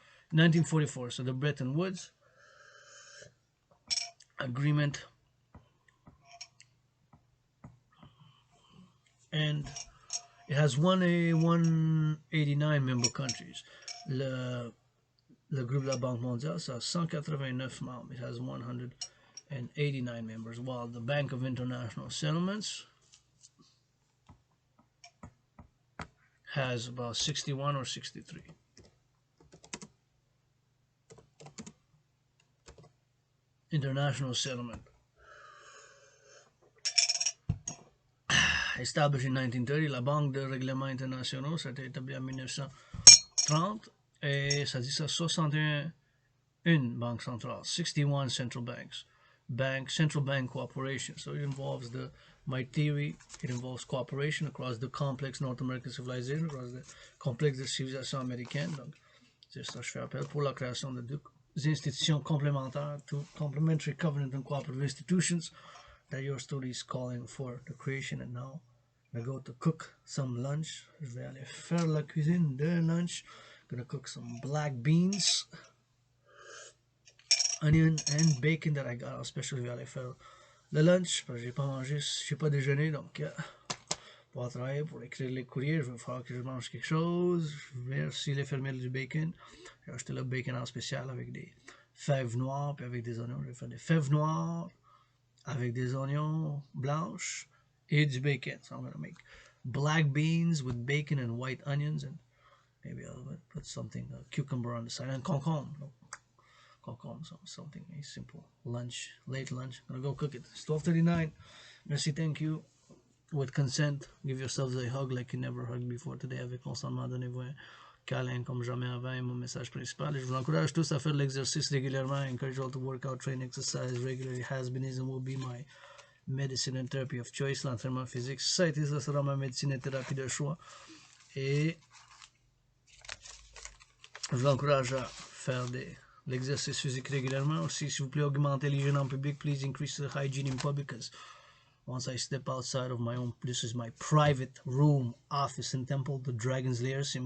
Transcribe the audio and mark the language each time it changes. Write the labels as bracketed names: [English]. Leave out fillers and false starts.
[English] 1944, so the Bretton Woods Agreement, and it has 189 member countries. [French] Le groupe de la Banque mondiale, ça a 189 membres. [English] It has 189 members, while the Bank of International Settlements has about 61 or 63. International Settlement. Established in 1930, [French] la Banque de règlement internationaux, ça a été établi en 1930. Et ça dit ça 61 banque centrale, [English] 61 central banks, central bank cooperation. So it involves my theory, it involves cooperation across the complex North American civilization, across the [French] complexe de civilisation américaine. Donc, c'est ça que je fais appel pour la création de deux institutions complémentaires, [English] two complementary covenant and cooperative institutions that your story is calling for the creation. And now I go to cook some lunch. [French] Je vais aller faire la cuisine de lunch. [English] Gonna cook some black beans, onion and bacon that I got, especially [French] vais aller faire le lunch parce que j'ai pas mangé, j'ai pas déjeuné, donc pour travailler, pour écrire les courriers, je vais falloir que je mange quelque chose. Je vais aussi les fermer du bacon. J'ai acheté le bacon en spécial avec des fèves noires puis avec des oignons. Je vais faire des fèves noires avec des oignons blanches et du bacon. [English] So I'm gonna make black beans with bacon and white onions, and maybe I'll put something, a cucumber on the side, and concombre. something a simple lunch, late lunch. I'm gonna go cook it. It's 12:39. Merci, thank you. With consent, give yourselves a hug like you never hugged before today. [French] Avec consentement, donnez-vous un câlin comme jamais avant. Et mon message principal. Et je vous encourage tous à faire de l'exercice régulièrement. [English] I encourage you all to work out, train, exercise regularly. Has been, is, and will be my medicine and therapy of choice. [French] L'entraînement physique, ça a été, ça sera ma médecine et thérapie de choix. Et je vous encourage à faire de l'exercice physique régulièrement. Aussi, s'il vous plaît, augmentez l'hygiène en public. [English] Please increase the hygiene in public, because once I step outside of my own, this is my private room, office and temple, the Dragon's Lair.